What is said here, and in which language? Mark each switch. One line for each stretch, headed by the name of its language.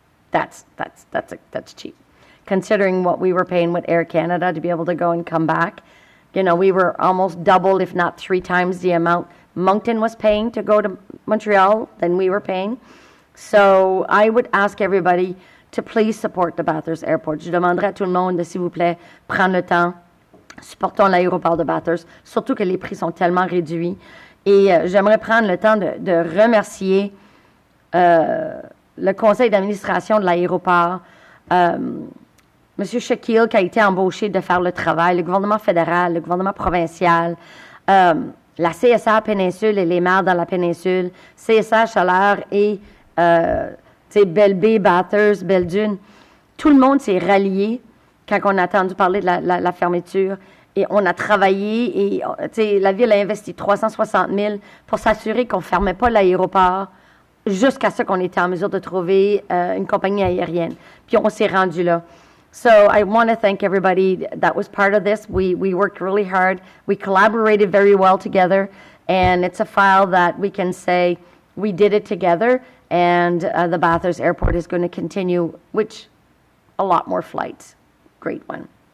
English: That's cheap. Considering what we were paying with Air Canada to be able to go and come back. You know, we were almost double, if not 3 times the amount Moncton was paying to go to Montreal than we were paying. So I would ask everybody to please support the Bathurst Airport.
French: Je demanderais à tout le monde de, s'il vous plaît, prendre le temps. Supportons l'aéroport de Bathurst, surtout que les prix sont tellement réduits. Et j'aimerais prendre le temps de remercier le conseil d'administration de l'aéroport, M. Shaquille, qui a été embauché de faire le travail, le gouvernement fédéral, le gouvernement provincial, la CSA Péninsule et les maires dans la péninsule, CSA Chaleur et Belle-Baie, Bathurst, Belle-Dune. Tout le monde s'est rallié quand on a entendu parler de la fermeture. Et on a travaillé et la ville a investi 360 000 pour s'assurer qu'on ne fermait pas l'aéroport jusqu'à ce qu'on était en mesure de trouver une compagnie aérienne. Puis on s'est rendu là.
English: So I want to thank everybody that was part of this. We worked really hard. We collaborated very well together. And it's a file that we can say we did it together. And the Bathurst Airport is going to continue, which a lot more flights. Great one.